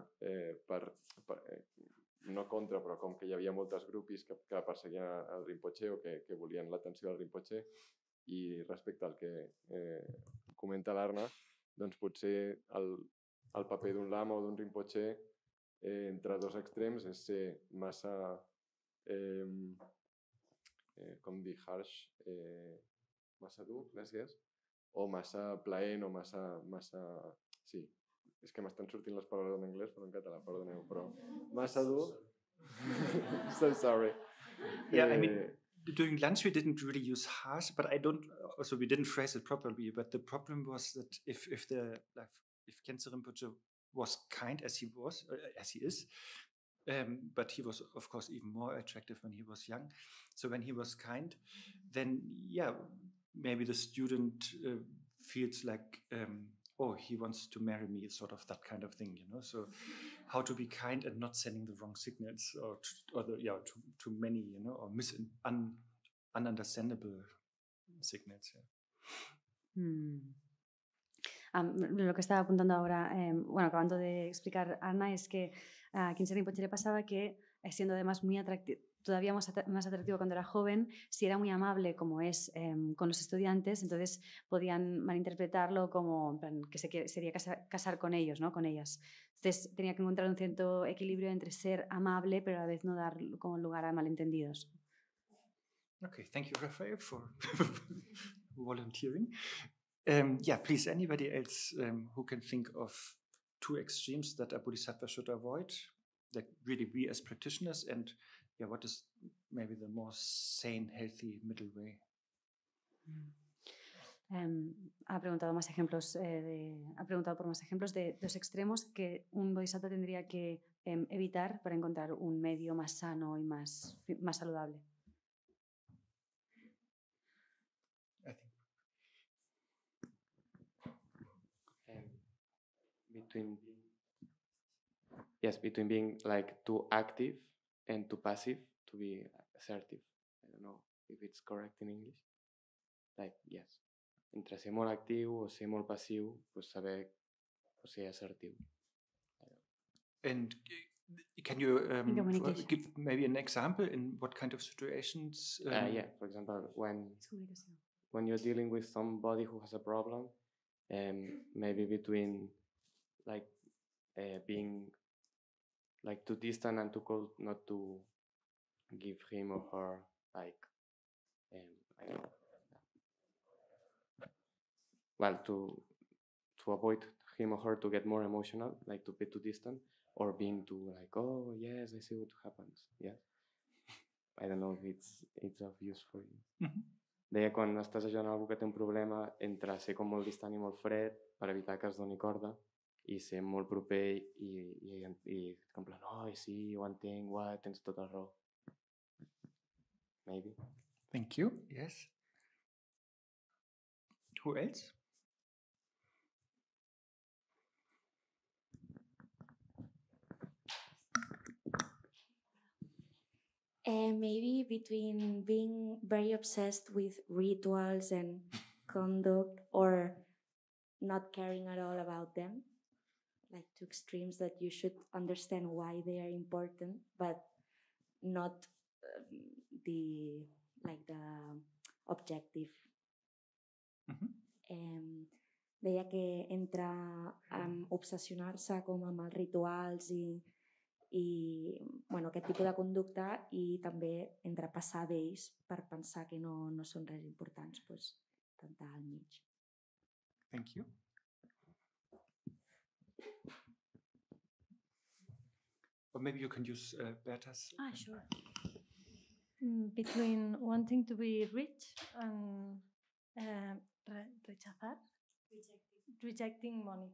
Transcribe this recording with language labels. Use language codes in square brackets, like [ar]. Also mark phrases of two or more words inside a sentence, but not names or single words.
[ca] no contra, però com que hi havia moltes grupis que perseguien el Rinpoche o que volien l'atenció del Rinpoche, i respecte al que comenta l'Arne, doncs potser el paper d'un lama o d'un Rinpoche entre dos extrems és ser massa, com dir, harsh, massa dur, gràcies, o massa plaent o massa... Sí, és que m'estan sortint les paraules en anglès però en català, perdoneu, però massa dur... [en] So sorry. Yeah, I mean, during lunch we didn't really use harsh, but also we didn't phrase it properly, but the problem was that if Khyentse Rinpoche was kind as he is, but he was of course even more attractive when he was young. So when he was kind, then yeah, maybe the student feels like, oh, he wants to marry me, sort of that kind of thing, you know. So how to be kind and not sending the wrong signals or too many, you know, or ununderstandable signals. Yeah. [es] Lo que estaba apuntando ahora, bueno, acabando de explicar Arna, es que a Khyentse Rinpoche le pasaba que, siendo además muy atractivo, todavía más atractivo cuando era joven, si era muy amable como es con los estudiantes, entonces podían malinterpretarlo como que se quería casar con ellos, ¿no? Con ellas. Entonces tenía que encontrar un cierto equilibrio entre ser amable pero a la vez no dar como lugar a malentendidos. [en] Okay, thank you, Raphael, for volunteering. Yeah, please, anybody else who can think of two extremes that a Bodhisattva should avoid, that really we as practitioners, and yeah, what is maybe the more sane, healthy middle way? [es] Ha preguntado por más ejemplos de dos extremos que un bodhisattva tendría que evitar para encontrar un medio más sano y más saludable. [en] Between being like too active and too passive, to be assertive. I don't know if it's correct in English. Like, yes. [ca] Entre ser molt actiu o ser molt passiu, pues saber o ser assertiu. [en] And can you give maybe an example in what kind of situations? Yeah, for example, when you're dealing with somebody who has a problem, maybe between like being like too distant and too cold, not to give him or her like I don't know. Well, to avoid him or her to get more emotional, like to be too distant, or being too like, oh yes, I see what happens. Yeah, I don't know if it's of use for you. [ca] Deia, quan estàs ajudant algú que té un problema, entre ser com molt distant i molt fred per evitar que es doni corda i ser molt proper i com plan, oh, sí, ho entenc, tens tota la raó. [en] Maybe. Thank you. Yes. Who else? Maybe between being very obsessed with rituals and conduct or not caring at all about them, like two extremes that you should understand why they are important, but not the like the objective. Mm-hmm. [ca] Deia que entre obsessionar-se com amb els rituals i bueno, aquest tipus de conducta i també entre passar d'ells per pensar que no són res importants, doncs tentar al mig. [en] Thank you. Or maybe you can use Berta's. Sure. Between wanting to be rich and rejecting money.